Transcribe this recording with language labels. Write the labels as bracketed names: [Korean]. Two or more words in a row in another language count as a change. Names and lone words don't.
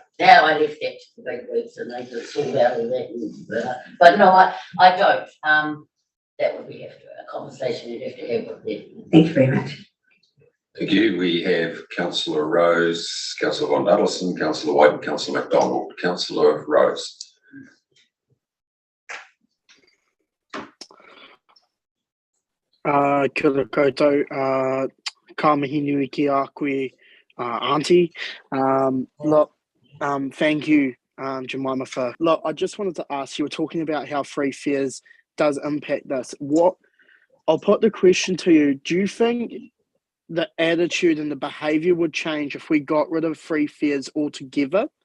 [English] Now I left that to the big wigs and they just sort out all that. But no, I don't. That would be a conversation you'd have to have with them. Thank you very much. Thank you. We have Councillor Rose, Councillor Von Duddleston, Councillor White, and Councillor MacDonald. Councillor Rose. [Māori] Kia ora koutou, ka mihi nui ki a koe, Auntie. [English] Look, thank you, Jemima, for... Look, I just wanted to ask, you were talking about how free fares does impact this. I'll put the question to you, do you think the attitude and the behaviour would change if we got rid of free fares altogether?